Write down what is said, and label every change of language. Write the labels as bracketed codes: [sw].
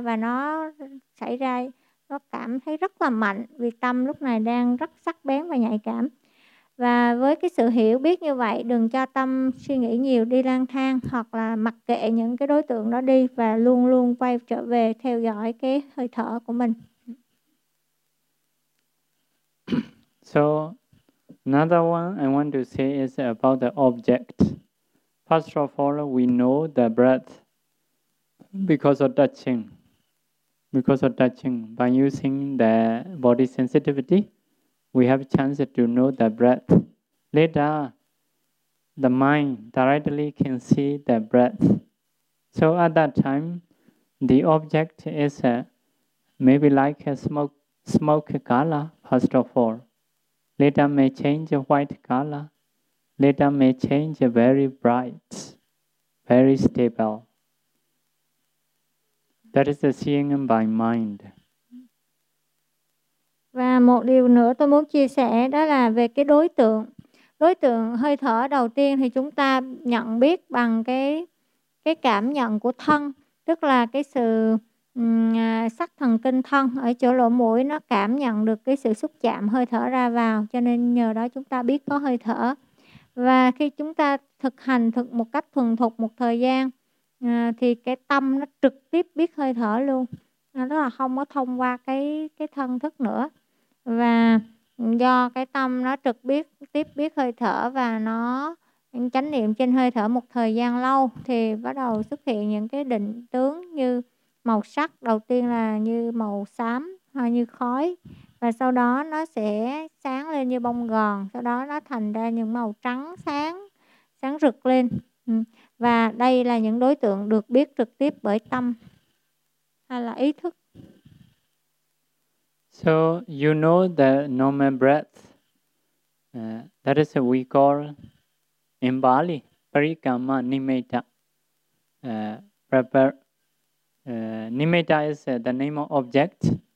[vi] Và nó xảy ra, nó cảm thấy rất là mạnh, vì tâm lúc này đang rất sắc bén và nhạy cảm. Và với cái sự hiểu biết như vậy, đừng cho tâm suy nghĩ nhiều, đi lang thang, hoặc là mặc kệ những cái đối tượng đó đi, và luôn luôn quay trở về theo dõi cái hơi thở của mình. [en] So another one I want to say is about the object. First of all, we know the breath because of touching. By using the body sensitivity, we have a chance to know the breath. Later, the mind directly can see the breath. So at that time, the object is maybe like a smoke color, first of all. Later may change white color. Later may change very bright, very stable. That is the seeing by mind. [vi] Và một điều nữa tôi muốn chia sẻ đó là về cái đối tượng. Đối tượng hơi thở đầu tiên thì chúng ta nhận biết bằng cái cảm nhận của thân, tức là cái sự sắc thần kinh thân ở chỗ lỗ mũi, nó cảm nhận được cái sự xúc chạm hơi thở ra vào, cho nên nhờ đó chúng ta biết có hơi thở. Và khi chúng ta thực hành thực một cách thuần thục một thời gian thì cái tâm nó trực tiếp biết hơi thở luôn, tức là không có thông qua cái thân thức nữa. Và do cái tâm nó trực biết tiếp biết hơi thở và nó chánh niệm trên hơi thở một thời gian lâu, thì bắt đầu xuất hiện những cái định tướng như màu sắc đầu tiên là như màu xám hay như khói, và sau đó nó sẽ sáng lên như bông gòn, sau đó nó thành ra những màu trắng sáng rực lên. Và đây là những đối tượng được biết trực tiếp bởi tâm hay là ý thức. [en] So you know the normal breath, that is what we call in Bali parikama nimitta. Nimitta is the name of object.